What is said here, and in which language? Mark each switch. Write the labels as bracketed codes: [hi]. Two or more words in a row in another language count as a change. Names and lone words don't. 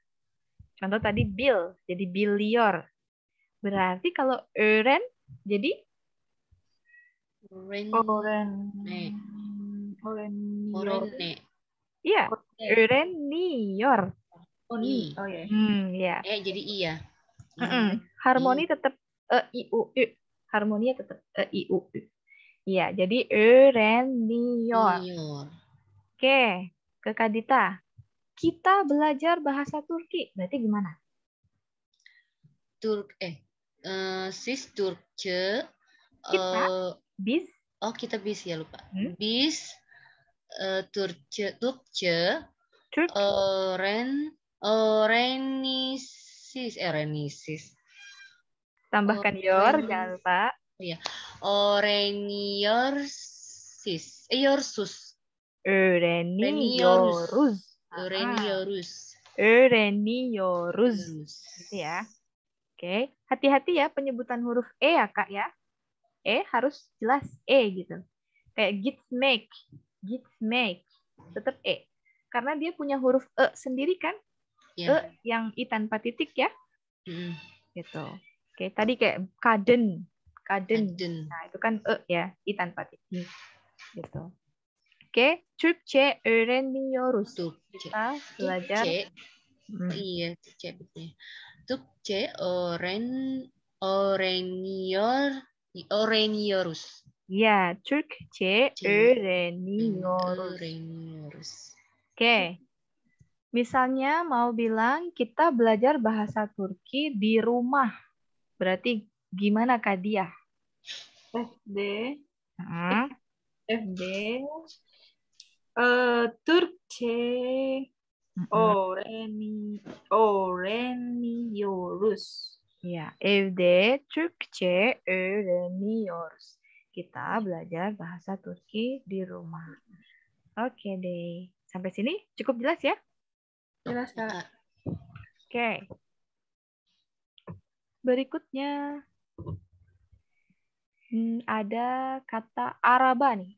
[id] Contoh tadi bil, jadi bilior. Berarti kalau öğren jadi Iya, öğreniyor. Ya. Jadi i ya. Harmoni tetap i u u. Harmoninya tetap i u u. Iya, jadi öğreniyor. Oke, ke Kak Dita. Kita belajar bahasa Turki. Berarti gimana? [tr] Sis Turkçe. [id] Kita bis. Kita bis ya lupa. [tr] Bis Turkçe. Renisis. [id] Tambahkan your, jangan lupa. Iya. [tr] Oreniyorsis. Yorsus. Öğreniyoruz. Öğreniyoruz. Öğreniyoruz. [id] Gitu ya. Oke, hati-hati ya penyebutan huruf E ya Kak ya. E harus jelas E gitu. Kayak [tr] git make, [id] tetap E. Karena dia punya huruf E sendiri kan, Ya. E yang I tanpa titik ya, Mm. gitu. Oke, tadi kayak kaden. [tr] Kaden. [id] Nah, itu kan E ya, I tanpa titik. Gitu. Oke, [tr] Türkçe öğreniyoruz. [id] Kita belajar. Iya, [tr] Türkçe betul. Türkçe öğreniyoruz. Ya, Türkçe öğreniyoruz. [id] Oke. Misalnya mau bilang kita belajar bahasa Turki di rumah. Berarti gimana Kak Dia? FD. Hmm. FD. [tr] Türkçe öğreniyoruz. Ya, evde Türkçe öğreniyoruz. [id] Kita belajar bahasa Turki di rumah. Oke deh. Sampai sini cukup jelas ya? Jelas, Kak. Oke. Berikutnya ada kata araba nih.